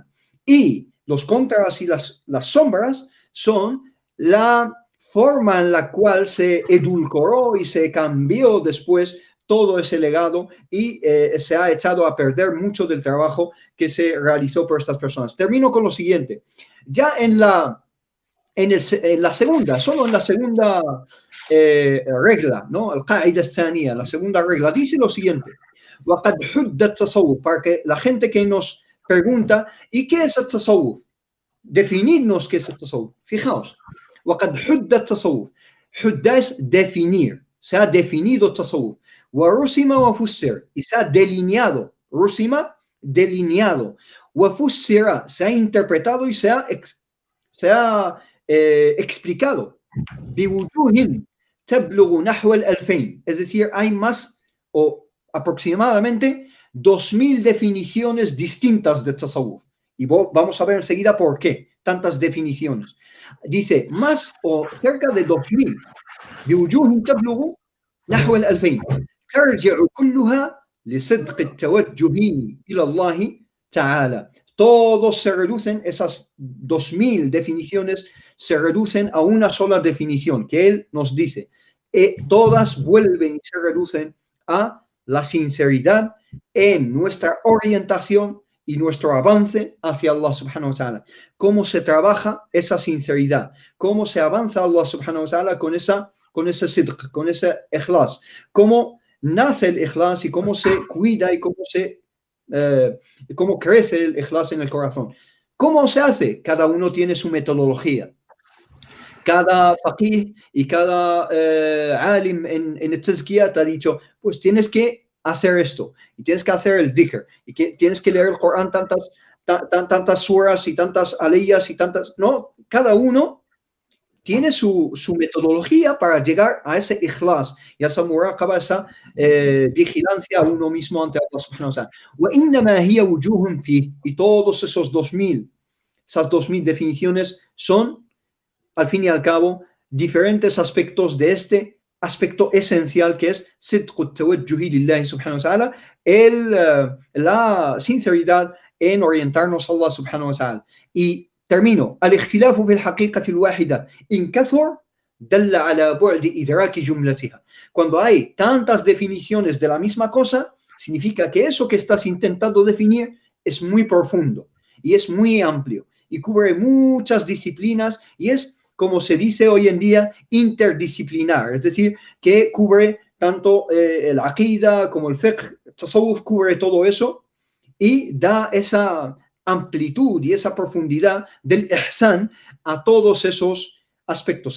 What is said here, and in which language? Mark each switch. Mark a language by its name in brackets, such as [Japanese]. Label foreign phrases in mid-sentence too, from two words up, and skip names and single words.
[Spanish] Y los contras y las sombras son la forma en la cual se edulcoró y se cambió después todo ese legado y se ha echado a perder mucho del trabajo que se realizó por estas personas. Termino con lo siguiente. Ya en la segunda, solo en la segunda regla, ¿no? [Arabic] القاعدة الثانية, [Spanish] la segunda regla, dice lo siguiente. [Arabic] وَقَدْ حُدَّ التصوف, [Spanish] para que la gente que nos pregunta, ¿y qué es el tasawuf? Definidnos qué es el tasawuf. Fijaos. [Arabic] وَقَدْ حُدَّ التصوف. حُدَّ [Spanish] es definir. Se ha definido tasawuf. [Arabic] وَرُسِمَ وَفُسِّرَ. [Spanish] Y se ha delineado. Rusima, delineado. [Arabic] وَفُسِّرَ. [Spanish] Se ha interpretado y se ha explicado. [Arabic] بِوُجُوهٍ تَبْلُغُ نَحْوَ الْأَلْفَيْنِ. [Spanish] Es decir, hay más o aproximadamente 2000 definiciones distintas de tasawuf. Y vamos a ver enseguida por qué tantas definiciones. Dice, más o cerca de 2000. [Arabic] بوجوه تبلغ نحو الألفين ترجع كلها لصدق التوجه إلى الله تعالى. [Spanish] Todos se reducen, esas 2000 definiciones se reducen a una sola definición que él nos dice. Todas vuelven y se reducen a la sinceridad en nuestra orientación y nuestro avance hacia [Arabic] الله سبحانه وتعالى. [Spanish] Cómo se trabaja esa sinceridad, cómo se avanza a [Arabic] الله سبحانه وتعالى [Spanish] con ese sidq, con ese ikhlas, cómo nace el ikhlas y cómo se cuida y cómo crece el ikhlas en el corazón. ¿Cómo se hace? Cada uno tiene su metodología. Cada faqih y cada alim en el tazkiyah te ha dicho, pues tienes que hacer esto, y tienes que hacer el dhikr, y tienes que leer el Corán tantas suras y tantas aliyas y tantas... No, cada uno tiene su metodología para llegar a ese ikhlas y a esa muraqaba, esa vigilancia a uno mismo ante [Arabic] الله سبحانه وتعالى. وَإِنَّمَا هِيَ وُجُوهٌ فِيهِ. [Spanish] Y todos esas 2000 definiciones son, al fin y al cabo, diferentes aspectos de este aspecto esencial que es [Arabic] صدق التوجه لله سبحانه وتعالى, [Spanish] la sinceridad en orientarnos a [Arabic] الله سبحانه وتعالى. [Spanish] Y termino. [Arabic] الاختلاف في الحقيقة الواحدة إن كثر دل على بعد إدراك جملتها. [Spanish] Cuando hay tantas definiciones de la misma cosa, significa que eso que estás intentando definir es muy profundo y es muy amplio y cubre muchas disciplinas y es, como se dice hoy en día, interdisciplinar, es decir, que cubre tanto el aqida como el fiqh, el tasawuf, cubre todo eso y da esa amplitud y esa profundidad del ihsan a todos esos aspectos.